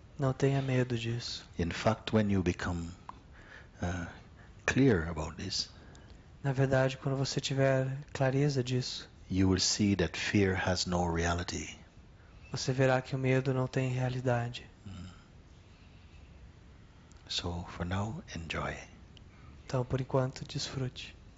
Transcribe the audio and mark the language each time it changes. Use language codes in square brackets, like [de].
[pt] Não tenha medo disso. [en] In fact, when you become clear about this, [pt] Na verdade, quando você tiver clareza disso, [en] you will see that fear has no reality. [pt] você verá que o medo não tem realidade. [en] So for now, enjoy. [pt] Então, por enquanto, desfrute.